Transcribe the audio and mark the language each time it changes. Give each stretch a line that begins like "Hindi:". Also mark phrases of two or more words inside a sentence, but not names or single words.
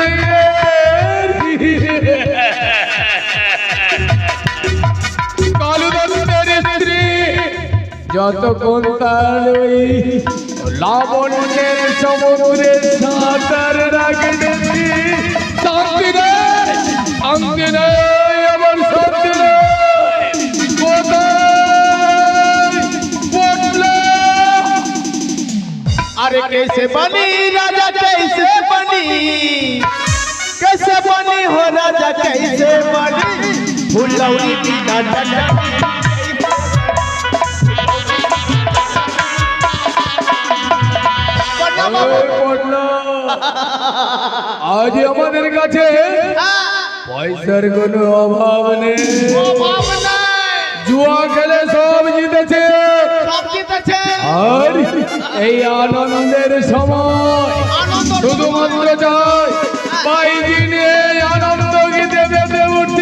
Bangla: কালু দত্তের স্ত্রী যতক্ষণ তার ওই লাবণ্যের সমুদ্রে সাঁতার রাখেছি, শান্তি নেই, শান্তি নেই, আমার শান্তি নেই।
Bhojpuri: अरे कैसे बनी राजा कैसे बनी, कैसे बनी हो राजा कैसे बनी, फुलौरी बिना
Bangla: আজ আমাদের কাছে পয়সার কোনো অভাব নেই, জুয়া খেলে সব জিতেছে, আর এই আনন্দের সময় শুধুমাত্র চাই বাইজি নিয়ে আনন্দ গীতে বেঁধে উঠছে।